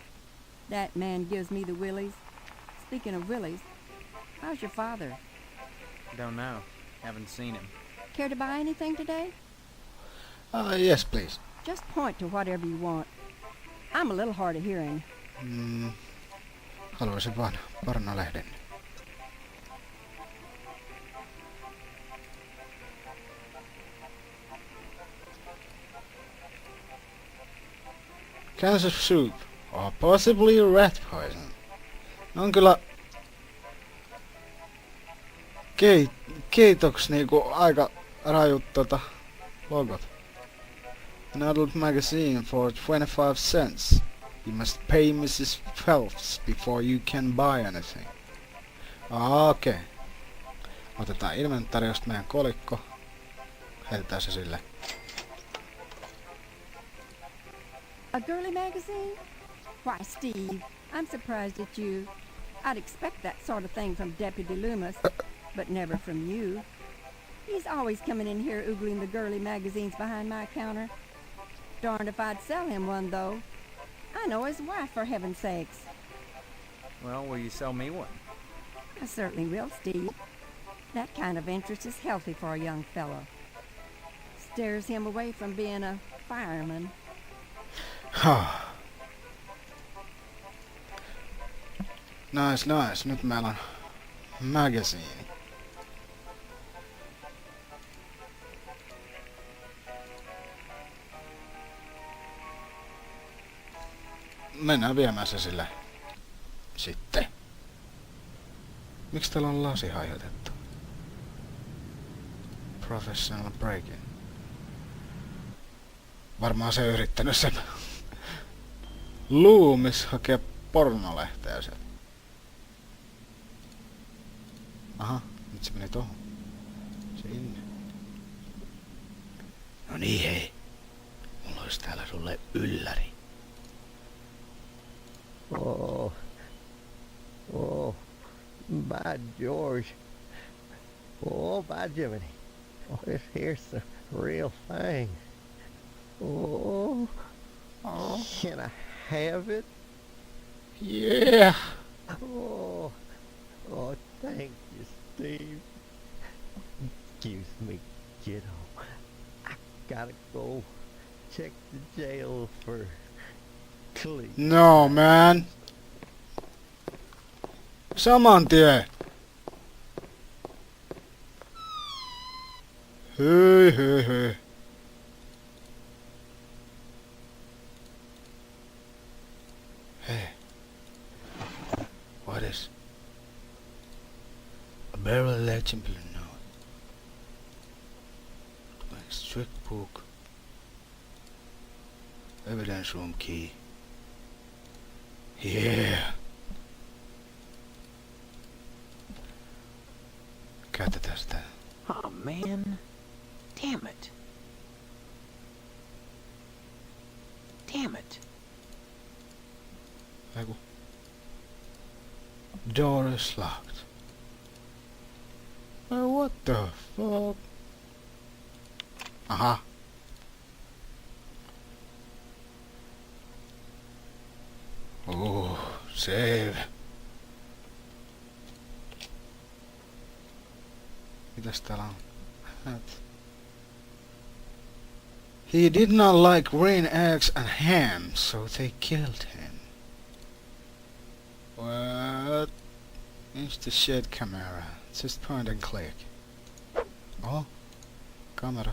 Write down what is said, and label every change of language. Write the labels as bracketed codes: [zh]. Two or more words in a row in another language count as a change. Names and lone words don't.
[en] That man gives me the willies. Speaking of willies, how's your father? Don't know. Haven't seen him. Care to buy anything today? Yes, please. Just point to whatever you want. I'm a little hard of hearing. [fi] Haluaisin vaan pornolehden. [en] Cancer soup, or possibly rat poison. [fi] On kyllä kiitoks niinku aika rajut logot. [en] An adult magazine for 25 cents. You must pay Mrs. Phelps before you can buy anything. [fi] Okei. Otetaan inventariosta meidän kolikko. Heitetään se sille. [en] A girly magazine? Why, Steve, I'm surprised at you. I'd expect that sort of thing from Deputy Loomis, but never from you. He's always coming in here oogling the girly magazines behind my counter. Darned if I'd sell him one, though. I know his wife, for heaven's sakes. Well, will you sell me one? I certainly will, Steve. That kind of interest is healthy for a young fellow. Steers him away from being a fireman. Nice. [fi] Nyt meillä on magazine. Mennään viemään se sille sitten. Miksi täällä on lasi hajotettu? [en] Professional break-in. [fi] Varmaan se yrittänyt sen Loomis hakea pornolehteä sieltä. Aha, nyt se meni tohon. Sinne. No niin hei. Mulla olisi täällä sulle ylläri. [en] By George. By Jiminy. This here's the real thing. Can I have it? Yeah. Thank you, Steve. Excuse me, kiddo. I gotta go check the jail for Cleve. No, man. [fi] Saman tien. Hei. [en] Hey. What is? A barrel legend blue note. Checkbook. Evidence room key. Yeah. [fi] Käytetään sitä. [en] Oh man. Damn it. Damn it. Eiku. Door is locked. What the fuck? Aha. Oh, save. [fi] Mitäs täällä on? [en] He did not like green eggs and ham, so they killed him. What? It's the shit camera. Just point and click. Oh, camera.